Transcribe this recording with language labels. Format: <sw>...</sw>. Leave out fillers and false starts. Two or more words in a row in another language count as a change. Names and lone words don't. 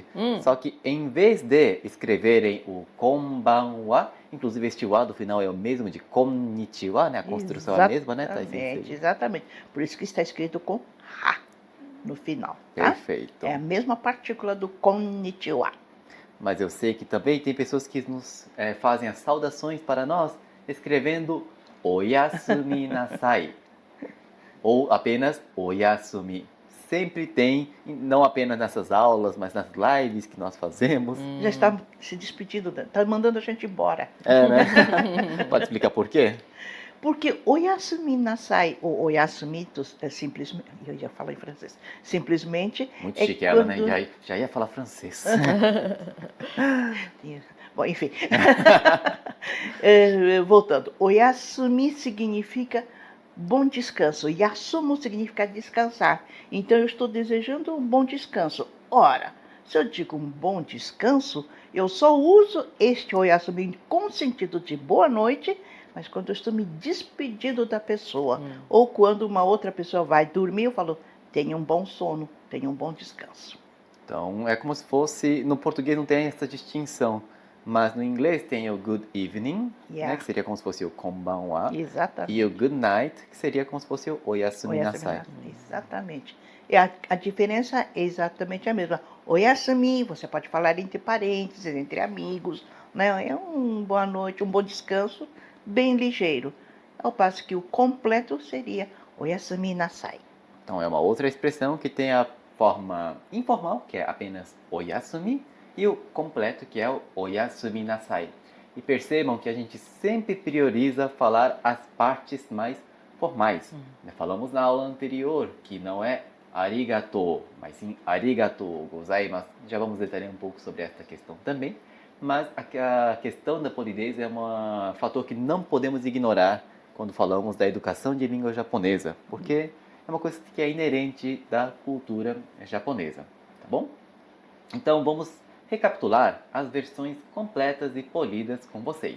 <pt>Só que em vez de escreverem o konbanwa, inclusive este wa do final é o mesmo de konnichiwa, né? A construção é a mesma, né, Sensei? Exatamente. Por isso que está escrito com ha no final, tá? Perfeito. É a mesma partícula do konnichiwa. Mas eu sei que também tem pessoas que nos fazem as saudações para nós escrevendo</pt> <ja>おやすみなさい</ja> <pt>ou apenas oyasumi. Sempre tem, não apenas nessas aulas, mas nas lives que nós fazemos. Já está se despedindo, está mandando a gente embora. É, né? Pode explicar por quê? Porque</pt> <ja>おやすみなさい,</ja> <pt>ou oyasumi, é simplesmente, eu ia falar em francês, simplesmente... Muito é chique ela, quando- né? Já ia falar francês. Bom, enfim. Voltando, oyasumi significa bom descanso. Yasumu significa descansar. Então, eu estou desejando um bom descanso. Ora, se eu digo um bom descanso, eu só uso este oyasumi com sentido de boa noite, mas quando eu estou me despedindo da pessoa, ou quando uma outra pessoa vai dormir, eu falo, tenha um bom sono, tenha um bom descanso. Então, é como se fosse... No português não tem essa distinção, mas no inglês tem o</pt> <en>good evening,</en> <pt>Yeah. né, que seria como se fosse o konbanwa, Exatamente. e o</pt> <en>good night,</en> <pt>que seria como se fosse o</pt> <ja>おやすみなさい.</ja> <pt>Exatamente. E a diferença é exatamente a mesma. Oyasumi, você pode falar entre parênteses, entre amigos, né? É um boa noite, um bom descanso, bem ligeiro. Ao passo que o completo seria</pt> <ja>おやすみなさい.</ja> <pt>Então, é uma outra expressão que tem a forma informal, que é apenas oyasumi, e o completo, que é o</pt> <ja>おやすみなさい.</ja> <pt>E percebam que a gente sempre prioriza falar as partes mais formais. Falamos na aula anterior que não é arigato, mas sim</pt> <ja>ありがとうございます.</ja> <pt>Já vamos detalhar um pouco sobre esta questão também. Mas a questão da polidez é um fator que não podemos ignorar quando falamos da educação de língua japonesa, porque é uma coisa que é inerente da cultura japonesa, tá bom? Então vamos recapitular as versões completas e polidas com vocês.</pt>